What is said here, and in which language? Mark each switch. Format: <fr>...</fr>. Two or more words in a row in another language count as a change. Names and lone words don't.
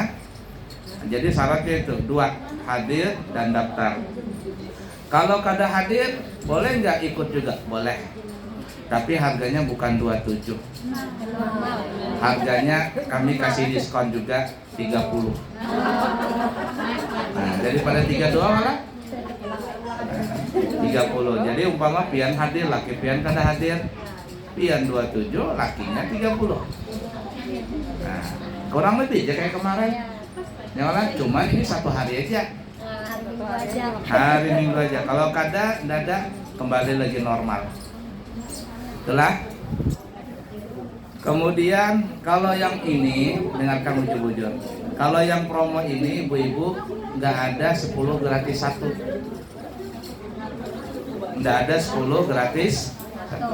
<id>Jadi syaratnya itu dua, hadir dan daftar.</id> <bjn>Kalau kada hadir, boleh nggak ikut juga?</bjn> <id>Boleh. Tapi harganya bukan 27. Harganya kami kasih diskon juga 30. Nah, daripada 32 malah. Nah, 30.</id> <bjn>Jadi umpama pian hadir, laki pian kada hadir, pian 27, lakinya 30.</bjn> <id>Nah, kurang lebih aja kayak kemarin. Nyawa, cuman ini satu hari aja. Hari Minggu aja.</id> <bjn>Kalau kada, dada kembali lagi normal.</bjn> <id>Itulah.</id> <bjn>Kemudian kalau yang ini, dengarkan bujur-bujur.</bjn> <id>Kalau yang promo ini ibu-ibu nggak ada 10 gratis 1. Nggak ada 10 gratis 1.</id>